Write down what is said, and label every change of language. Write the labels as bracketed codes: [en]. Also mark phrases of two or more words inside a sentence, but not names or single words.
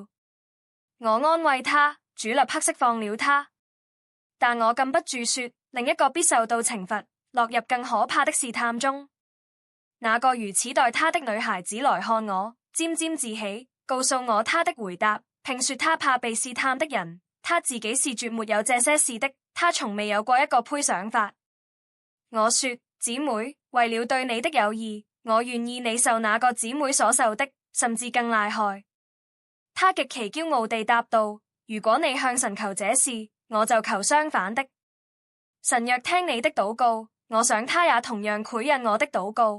[zh] 我安慰她，主立刻釋放了她，但我禁不住說，另一個必受到懲罰，落入更可怕的試探中。那個如此待她的女孩子來看我，沾沾自喜，告訴我她的回答，並說她怕被試探的人，她自己是絕沒有這些事的，她從未有過一個配想法。我說，姊妹，為了對你的友誼，我願意你受那個姊妹所受的，甚至更厲害。她極其驕傲地答道：如果你向神求這事，我就求相反的。神若聽你的禱告， 我想他也同樣繪印我的禱告。